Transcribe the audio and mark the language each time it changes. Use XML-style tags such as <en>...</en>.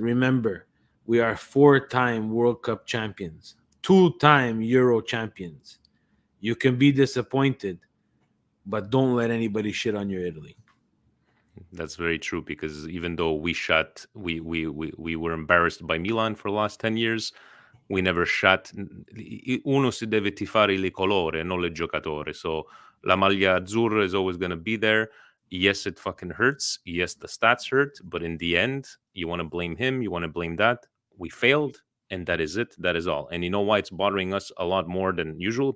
<en>Remember, we are 4-time World Cup champions, 2-time Euro champions. You can be disappointed, but don't let anybody shit on your Italy. That's very true, because even though we were embarrassed by Milan for the last 10 years, we never shot.</en> <it>Uno si deve tifare le colore, non le giocatore.</it> <en>So</en> <it>la maglia azzurra</it> <en>is always going to be there. Yes, it fucking hurts. Yes, the stats hurt. But in the end, you want to blame him. You want to blame that. We failed, and that is it. That is all. And you know why it's bothering us a lot more than usual?</en>